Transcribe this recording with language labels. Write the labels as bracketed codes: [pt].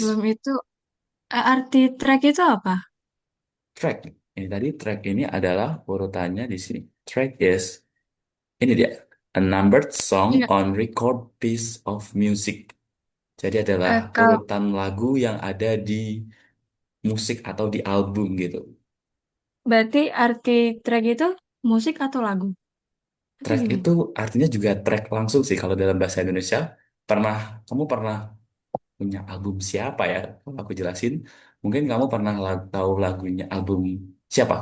[id] Sebelum itu, arti track itu apa? Track. Ini tadi track ini adalah urutannya di sini. [en] Track is [id] ini dia, [en] a numbered song [id] Iya. [en] on record piece of music. [id] Jadi adalah Kalau urutan lagu yang ada di musik atau di album gitu. berarti arti track itu musik atau lagu? Atau Track gimana? itu artinya juga track langsung sih kalau dalam bahasa Indonesia. Kamu pernah punya album siapa ya? Kalau aku jelasin, mungkin kamu pernah tahu lagunya album siapa?